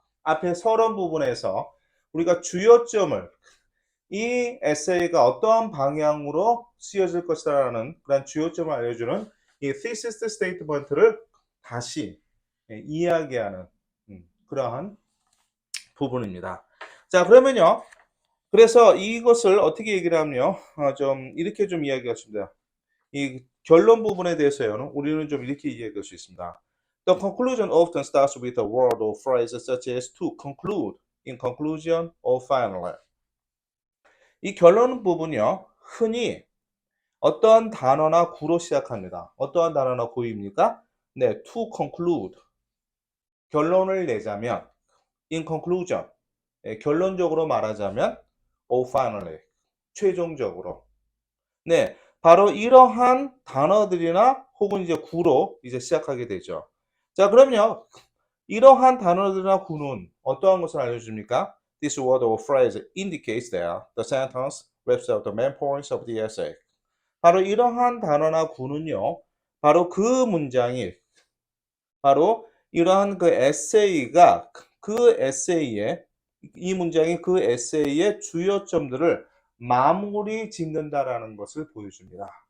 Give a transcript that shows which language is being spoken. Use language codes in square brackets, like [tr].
[ko] 앞에 서론 부분에서 우리가 주요점을 이 에세이가 어떠한 방향으로 쓰여질 것이라는 그런 주요점을 알려주는 이 thesis statement를 다시 이야기하는 그러한 부분입니다. 자, 그러면요. 그래서 이것을 어떻게 얘기를 하면요. 좀 이렇게 좀 이야기하십니다. 이 결론 부분에 대해서요. 우리는 좀 이렇게 이야기할 수 있습니다. [en] The conclusion often starts with a word or phrase such as to conclude, in conclusion, or finally. [ko] 이 결론 부분이요. 흔히 어떠한 단어나 구로 시작합니다. 어떠한 단어나 구입니까? 네, [en] to conclude. [ko] 결론을 내자면, [en] in conclusion. [ko] 결론적으로 말하자면, [en] or finally. [ko] 최종적으로. 네, 바로 이러한 단어들이나 혹은 이제 구로 이제 시작하게 되죠. 자, 그럼요. 이러한 단어들이나 구는 어떠한 것을 알려줍니까? [en] This word or phrase indicates that the sentence wraps up the main points of the essay. [ko] 바로 이러한 단어나 구는요, 바로 그 문장이, 바로 이러한 그 에세이가 그 에세이의, 이 문장이 그 에세이의 주요점들을 마무리 짓는다라는 것을 보여줍니다.